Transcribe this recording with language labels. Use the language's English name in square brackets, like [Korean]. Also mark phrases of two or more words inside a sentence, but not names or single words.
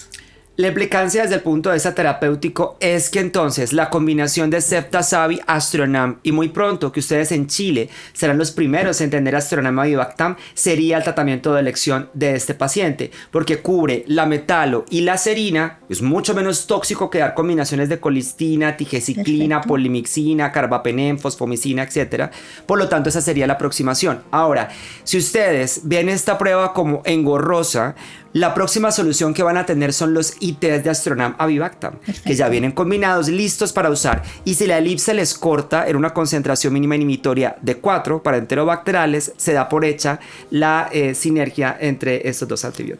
[Spanish] La implicancia desde el punto de vista terapéutico es que entonces la combinación de Ceftasavi, Astronam y muy pronto que ustedes en Chile serán los primeros en tener Astronam Avibactam sería el tratamiento de elección de este paciente porque cubre la metalo y la serina, es mucho menos tóxico que dar combinaciones de colistina, tigeciclina, Perfecto. polimixina, carbapenem, fosfomicina, etc. Por lo tanto esa sería la aproximación. Ahora, si ustedes ven esta prueba como engorrosa, la próxima solución que van a tener son los ITs de Astronam Avibactam, que ya vienen combinados, listos para usar. Y si la elipse les corta en una concentración mínima inhibitoria de 4 para enterobacterales, se da por hecha la sinergia entre estos dos antibióticos.